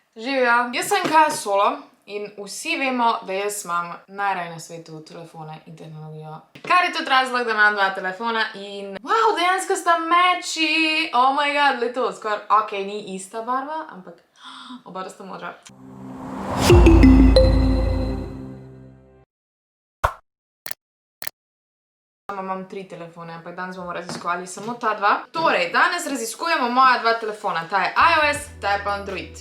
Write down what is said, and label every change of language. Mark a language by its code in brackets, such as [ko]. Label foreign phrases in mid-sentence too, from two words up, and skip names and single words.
[sl] Živjo! Jaz sem Kaja Solo in vsi vemo, da jaz imam najraje na svetu telefone in tehnologijo. Kar je tudi razlog, da imam 2 telefona in wow, dejansko sta meči! [en] Oh my god, [sl] le to skoraj, okej, ni ista barva, ampak oba sta modra. Imam 3 telefone, ampak danes bomo raziskovali samo ta 2. Torej, danes raziskujemo moja 2 telefona. Ta je iOS, ta je pa Android.